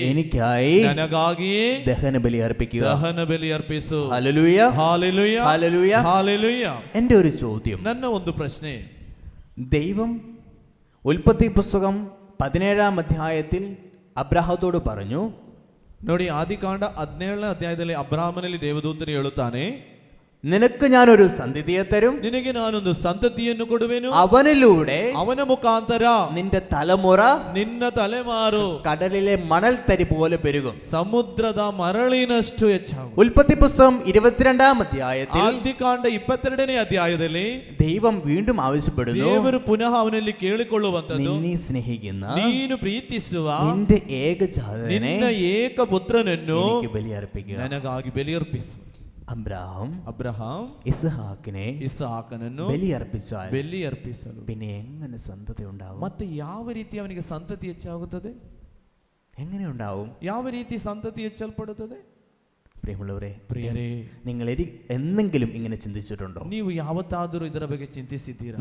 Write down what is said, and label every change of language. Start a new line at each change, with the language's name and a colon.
Malayalam: എനിക്കായി
Kannada: ನನಗಾಗಿ
Malayalam: ദഹന ബലി അർപ്പിക്കുക.
Kannada: ದಹನ ಬಲಿ ಅರ್ಪಿಸು.
Malayalam: Hallelujah,
Kannada: hallelujah,
Malayalam: hallelujah.
Kannada: ಹಾಲೆಲೂಯ.
Malayalam: എൻ്റെ ഒരു ചോദ്യം,
Kannada: ನನ್ನ ಒಂದು ಪ್ರಶ್ನೆ,
Malayalam: ദൈവം ഉൽപ്പത്തി പുസ്തകം 17-ാം അധ്യായത്തിൽ അബ്രാഹത്തോട് പറഞ്ഞു,
Kannada: ನೋಡಿ ಆದಿಕಾಂಡ 17ನೇ ಅಧ್ಯಾಯದಲ್ಲಿ ಅಬ್ರಹಾಮನಲ್ಲಿ ದೇವದೂತನು ಹೇಳುತ್ತಾನೆ,
Malayalam: നിനക്ക് ഞാനൊരു സന്തതിയെ തരും,
Kannada: ನಿನಗೆ ನಾನೊಂದು ಸಂತತಿಯನ್ನು ಕೊಡುವೆನು,
Malayalam: അവനിലൂടെ
Kannada: ಅವನ ಮುಖಾಂತರ
Malayalam: നിന്റെ തലമുറ
Kannada: ನಿನ್ನ ತಲೆಮಾರು
Malayalam: കടലിലെ മണൽത്തരി പോലെ പെരുകും.
Kannada: ಸಮುದ್ರದ ಮರಳಿನಷ್ಟು ಹೆಚ್ಚಾಗು.
Malayalam: ഉൽപ്പത്തി പുസ്തകം 22-ാം അധ്യായത്തിൽ
Kannada: ಆದಿಕಾಂಡ 22ನೇ ಅಧ್ಯಾಯದಲ್ಲಿ
Malayalam: ദൈവം വീണ്ടും ആവശ്യപ്പെടുന്നു,
Kannada: ದೇವರು ಪುನಃ ಅವನಲ್ಲಿ ಕೇಳಿಕೊಳ್ಳುವಂತದ್ದು,
Malayalam: നിന്നെ സ്നേഹിക്കുന്ന
Kannada: ನೀನು ಪ್ರೀತಿಸುವ
Malayalam: നിന്റെ ഏകജാതനെ
Kannada: ನಿನ್ನ ಏಕ ಪುತ್ರನನ್ನು
Malayalam: എനിക്ക് ബലി അർപ്പിക്കുക.
Kannada: ನನಗಾಗಿ ಬಲಿಯರ್ಪಿಸು.
Malayalam: അബ്രഹാം ഇസ്ഹാക്കിനെ
Kannada: ಇಸಾಕನನ್ನು
Malayalam: ബലി അർപ്പിച്ചാൽ
Kannada: ಬಲಿಯರ್ಪಿಸಲು
Malayalam: പിന്നെ എങ്ങനെ സന്തതി ഉണ്ടാവും?
Kannada: ಮತ್ತೆ ಯಾವ ರೀತಿ ಅವನಿಗೆ ಸಂತತಿ ಹೆಚ್ಚಾಗುತ್ತದೆ?
Malayalam: എങ്ങനെ ഉണ്ടാവും?
Kannada: ಯಾವ ರೀತಿ ಸಂತತಿ ಹೆಚ್ಚಲ್ಪಡುತ್ತದೆ?
Malayalam: പ്രിയമുള്ളവരെ,
Kannada: ಪ್ರಿಯರೇ,
Malayalam: നിങ്ങൾ എന്തെങ്കിലും ഇങ്ങനെ ചിന്തിച്ചിട്ടുണ്ടോ?
Kannada: ನೀವು ಯಾವತ್ತಾದರೂ ಇದರ ಬಗ್ಗೆ ಚಿಂತಿಸಿದ್ದೀರಾ?